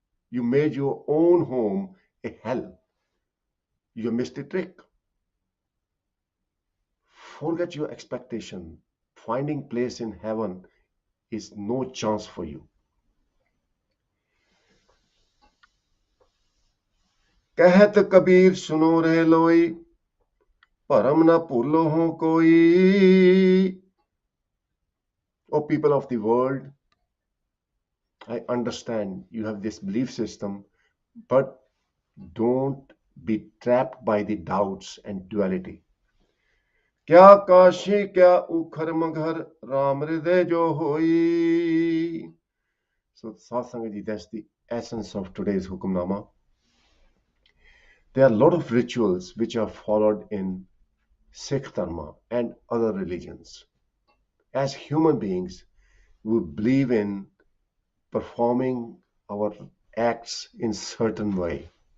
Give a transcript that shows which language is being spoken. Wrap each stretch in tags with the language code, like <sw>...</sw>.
<en>You made your own home a hell. You missed the trick. Forget your expectation. Finding place in heaven is no chance for you.</en> <hi>कहत कबीर सुनो रे लोई भरम ना भूलो हो कोई.</hi> <en>O people of the world, I understand you have this belief system, but don't be trapped by the doubts and duality.</en> <hi>क्या काशी क्या उखर मघर राम हृदय जो होई.</hi> <en>So Satsangaji, that's the essence of today's Hukamnama. There are a lot of rituals which are followed in Sikh Dharma and other religions. As human beings, we believe in performing our acts in certain way.</en>